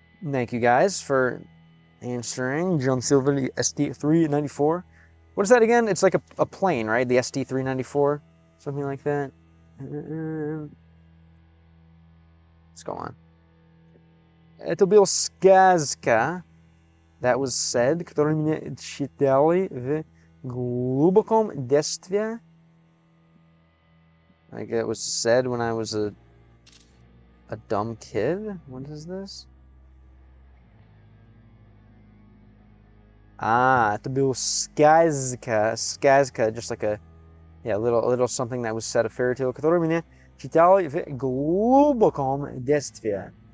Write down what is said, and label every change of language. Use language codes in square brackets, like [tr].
[en] Thank you guys for answering. John Silver, ST394. What is that again? It's like a plane, right? The ST394, something like that. Let's go on. [ru] Это был сказка, [en] that was said, [ru] которую мне читали в глубоком детстве. [en] Like it was said when I was a dumb kid. What is this? [ru] Это был сказка, [en] just like a little something that was said, a fairy tale, [ru] которую мне читали в глубоком детстве.